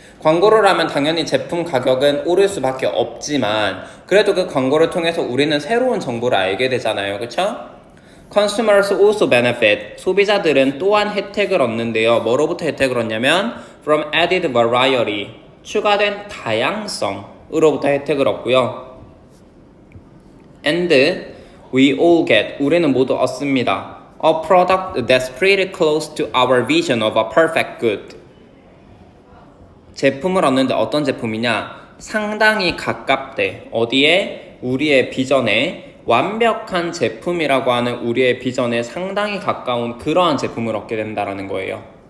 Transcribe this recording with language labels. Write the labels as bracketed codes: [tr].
[ko] 광고를 하면 당연히 제품 가격은 오를 수밖에 없지만 그래도 그 광고를 통해서 우리는 새로운 정보를 알게 되잖아요. 그쵸? [en] Consumers also benefit, [ko] 소비자들은 또한 혜택을 얻는데요. 뭐로부터 혜택을 얻냐면 [en] from added variety, [ko] 추가된 다양성으로부터 혜택을 얻고요. [en] And we all get, [ko] 우리는 모두 얻습니다. [en] A product that's pretty close to our vision of a perfect good. [ko] 제품을 얻는데 어떤 제품이냐? 상당히 가깝대. 어디에? 우리의 비전에 완벽한 제품이라고 하는 우리의 비전에 상당히 가까운 그러한 제품을 얻게 된다라는 거예요.